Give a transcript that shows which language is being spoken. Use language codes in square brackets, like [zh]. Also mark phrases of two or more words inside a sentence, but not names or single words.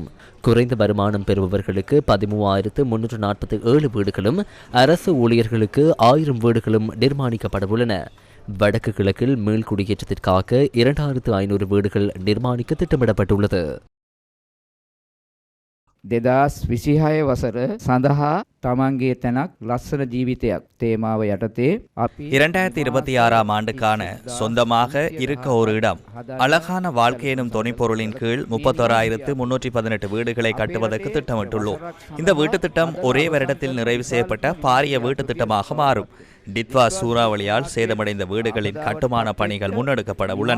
[ta] குறைந்த வருமானம் பெறுபவர்களுக்கு 13,347 வீடுகளும் அரசு ஊழியர்களுக்கு 1000 வீடுகளும் நிர்மாணிக்கப்படவுள்ளன. வடக்கு கிழக்கில் மீள்குடியேற்றத்திற்காக 2,500 வீடுகள் நிர்மாணிக்க திட்டமிடப்பட்டுள்ளது. [si] 2026 වසර සඳහා තමන්ගේ තැනක් ලස්සන ජීවිතයක් තේමාව යටතේ අපි [ta] 2026ஆம் ஆண்டுக்கான சொந்தமாக இருக்க ஒரு இடம் அழகான வாழ்க்கை எனும் துணைப்பொருளின் கீழ் 31,318 வீடுகளை கட்டுவதற்கு திட்டமிட்டுள்ளோம். இந்த வீட்டுத் திட்டம் ஒரே வருடத்தில் நிறைவு செய்யப்பட்ட பாரிய வீட்டுத் திட்டமாக மாறும். டிட்வா சூறாவளியால் சேதமடைந்த வீடுகளின் கட்டுமான பணிகள் முன்னெடுக்கப்பட உள்ளன.